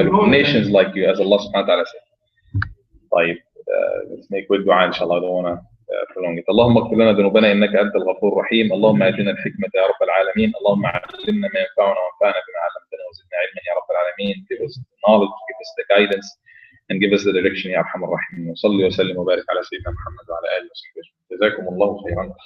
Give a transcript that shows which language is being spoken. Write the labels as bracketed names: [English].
[English] Nations like you, as Allah subhanahu wa ta'ala said. طيب let's make quick dua إن شاء الله. I don't want to prolong it. [Arabic] اللهم اغفر لنا ذنوبنا إنك أنت الغفور الرحيم. اللهم آتنا الحكمة يا رب العالمين. اللهم علمنا ما ينفعنا وانفعنا بما علمتنا وزدنا علما يا رب العالمين. [English] Give us the knowledge, give us the guidance, and give us the direction [Arabic] يا أرحم الراحمين. وصلي وسلم وبارك على سيدنا محمد وعلى آله وصحبه. جزاكم الله خيرا.